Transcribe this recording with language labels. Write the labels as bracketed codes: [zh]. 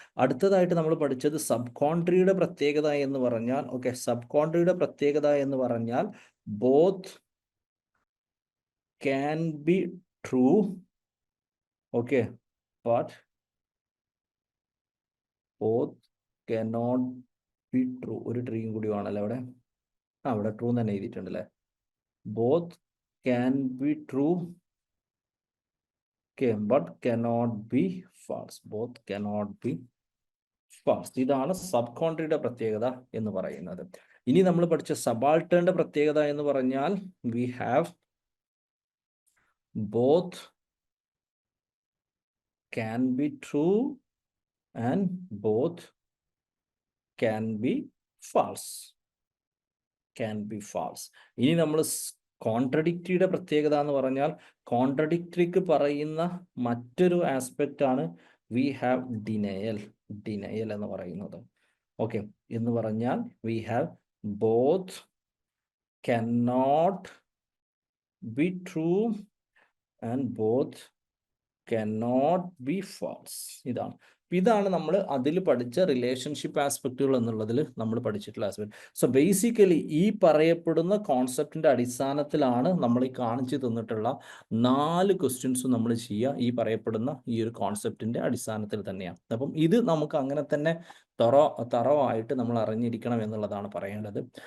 [ml] അടുത്തതായിട്ട് നമ്മൾ പഠിച്ചത് സബ് കോൺട്രറിയുടെ പ്രത്യേകത എന്ന് പറഞ്ഞാൽ, ഓക്കെ, സബ് കോൺട്രറിയുടെ പ്രത്യേകത എന്ന് പറഞ്ഞാൽ [en] both can be true, [ml] okay, but both cannot be true. ഒരു ട്രീയും കൂടി വേണമല്ലോ അവിടെ. അവിടെ ട്രൂ തന്നെ എഴുതിയിട്ടുണ്ട് അല്ലേ. [en] Both can be true, okay, but cannot be false. Both cannot be false. [ml] ഇതാണ് സബ് കോൺട്രറിയുടെ പ്രത്യേകത എന്ന് പറയുന്നത്. ഇനി നമ്മൾ പഠിച്ച സബാൾട്ടേണിന്റെ പ്രത്യേകത എന്ന് പറഞ്ഞാൽ, [en] we have both can be true and both can be false. Can be false. [ml] ഇനി നമ്മൾ കോൺട്രഡിക്ടറിയുടെ പ്രത്യേകത എന്ന് പറഞ്ഞാൽ, കോൺട്രഡിക്ടറിക്ക് പറയുന്ന മറ്റൊരു ആസ്പെക്റ്റ് ആണ് [en] we have denial [ml] എന്ന് പറയുന്നത്. [en] okay, [ml] എന്ന് പറഞ്ഞാൽ [en] We have both cannot be true and both cannot be false. [ml] ഇതാണ് നമ്മൾ അതിൽ പഠിച്ച റിലേഷൻഷിപ്പ് ആസ്പെക്റ്റുകൾ എന്നുള്ളതിൽ നമ്മൾ പഠിച്ചിട്ടുള്ള ആസ്പെക്ട്. സോ ബേസിക്കലി ഈ പറയപ്പെടുന്ന കോൺസെപ്റ്റിൻ്റെ അടിസ്ഥാനത്തിലാണ് നമ്മൾ ഈ കാണിച്ചു തന്നിട്ടുള്ള 4 ക്വസ്റ്റ്യൻസും നമ്മൾ ചെയ്യുക. ഈ പറയപ്പെടുന്ന ഈ ഒരു കോൺസെപ്റ്റിൻ്റെ അടിസ്ഥാനത്തിൽ തന്നെയാണ്. അപ്പം ഇത് നമുക്ക് അങ്ങനെ തന്നെ തറവായിട്ട് നമ്മൾ അറിഞ്ഞിരിക്കണം എന്നുള്ളതാണ് പറയേണ്ടത്.